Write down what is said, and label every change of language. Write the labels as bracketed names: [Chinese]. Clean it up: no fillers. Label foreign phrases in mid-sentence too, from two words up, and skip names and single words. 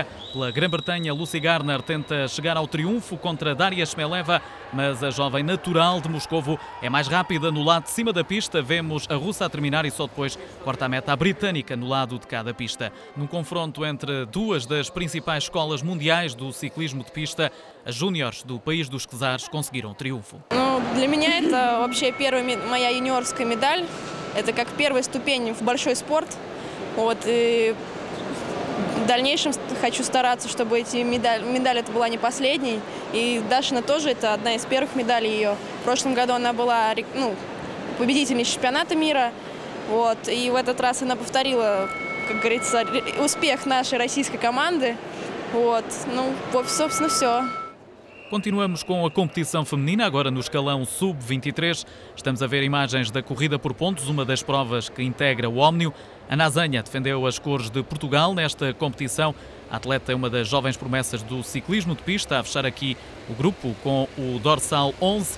[Portuguese] Pela Grã-Bretanha, Lucy Garner tenta chegar ao triunfo contra Daria Shmeleva, mas a jovem natural de Moscovo é mais rápida no lado de cima da pista. Vemos a russa a terminar e só depois corta a meta a britânica no lado de cada pista. Num confronto entre 2 das principais escolas mundiais do ciclismo de pista, as júniores do país dos Czares conseguiram triunfo. [Russian] Для меня это вообще первая моя юниорская медаль. Это как первая ступень в большой спорт. Вот, и в дальнейшем хочу стараться, чтобы эти медаль это была не последней. И Дашина тоже, это одна из первых медалей ее. В прошлом году она была победительницей чемпионата мира. Вот, и в этот раз она повторила, как говорится, успех нашей российской команды. Вот, собственно, все. [Portuguese] Continuamos com a competição feminina, agora no escalão Sub-23. Estamos a ver imagens da corrida por pontos, uma das provas que integra o Ómnio. A Nazanha defendeu as cores de Portugal nesta competição. A atleta é uma das jovens promessas do ciclismo de pista, a fechar aqui o grupo com o dorsal 11.